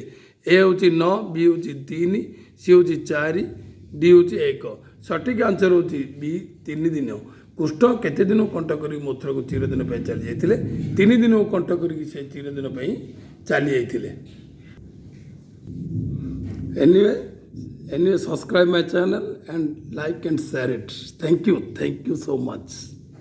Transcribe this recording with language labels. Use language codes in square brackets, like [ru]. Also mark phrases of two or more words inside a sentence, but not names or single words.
[or] ଏ ହେଉଛି 9, ବି ହେଉଛି 3, ସି ହେଉଛି 4, ଡି ହେଉଛି 1। ସଠିକ୍ ଆନ୍ସର ହେଉଛି ବି, 3 ଦିନ। କୃଷ୍ଣ କେତେ ଦିନ କଣ୍ଟ କରି ମଥୁରାକୁ ଚିରଦିନ ପାଇଁ ଚାଲି ଯାଇଥିଲେ? 3 ଦିନକୁ କଣ୍ଟ କରିକି ସେ ଚିରଦିନ ପାଇଁ ଚାଲି ଯାଇଥିଲେ। [en] Anyway, subscribe my channel and like and share it. Thank you so much.